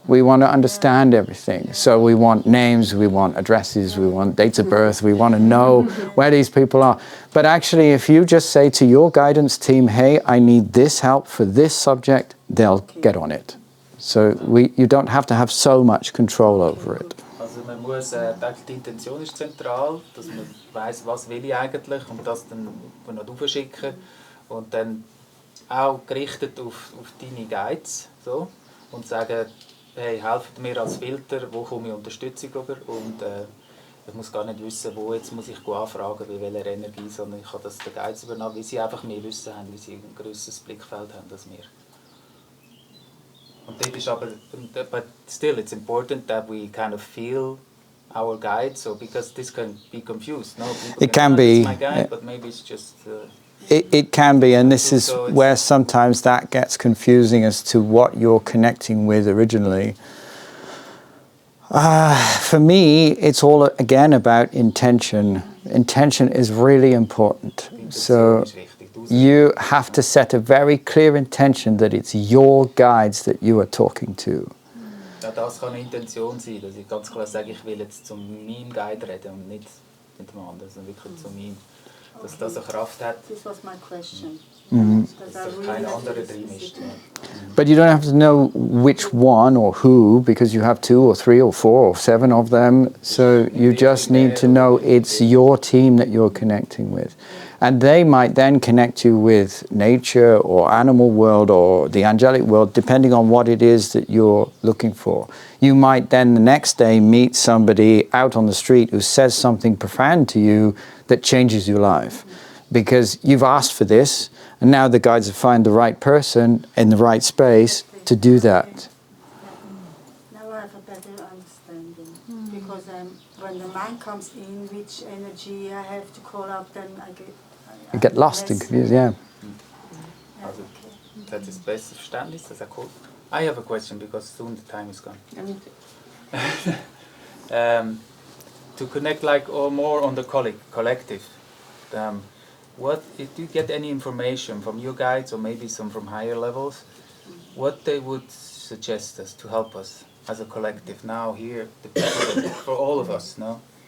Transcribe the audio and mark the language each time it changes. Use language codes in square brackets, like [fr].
[en] We want to understand everything. So we want names, we want addresses, we want dates of birth, we want to know where these people are. But actually, if you just say to your guidance team, hey, I need this help for this subject, they'll get on it. So you don't have to have so much control over it. [de] Also man muss, die Intention ist zentral, dass man weiss, was will ich eigentlich und das dann noch aufschicken und dann auch gerichtet auf deine Guides so, und sagen, hey, helft mir als Filter, wo komme ich Unterstützung über und Ich muss gar nicht wissen, wo jetzt muss ich anfragen, bei welcher Energie, sondern ich kann das den Guides übernehmen, weil sie einfach mehr Wissen haben, weil sie ein grösseres Blickfeld haben als wir. Und dort ist aber, [en] but still it's important that we kind of feel our guide, so because this can be confused. No, people It can be. It's my guide, but maybe it's just. It can be, and this is So where sometimes that gets confusing as to what you're connecting with originally. For me, it's all again about intention. Intention is really important. So you have to set a very clear intention that it's your guides that you are talking to. [de] Ja, das kann eine Intention sein, dass ich ganz klar sage, ich will jetzt zu meinem Guide reden und nicht mit dem anderen, sondern wirklich zu meinem. Dass das eine Kraft hat. [en] This was my question. [de] Dass keine andere drin ist. [en] But you don't have to know which one or who, because you have 2 or 3 or 4 or 7 of them. So you just need to know it's your team that you're connecting with. And they might then connect you with nature or animal world or the angelic world, depending on what it is that you're looking for. You might then the next day meet somebody out on the street who says something profound to you that changes your life. Because you've asked for this, and now the guides have found the right person in the right space to do that. Now I have a better understanding. Because when the mind comes in, which energy I have to call up, then I You get lost and confused, yeah. [de] Also, das ist das beste Verständnis, das ist auch cool. [en] I have a question because soon the time is gone. To connect like or more on the collective, what if you get any information from your guides or maybe some from higher levels, what they would suggest us to help us as a collective now here, the people, for all of us, no?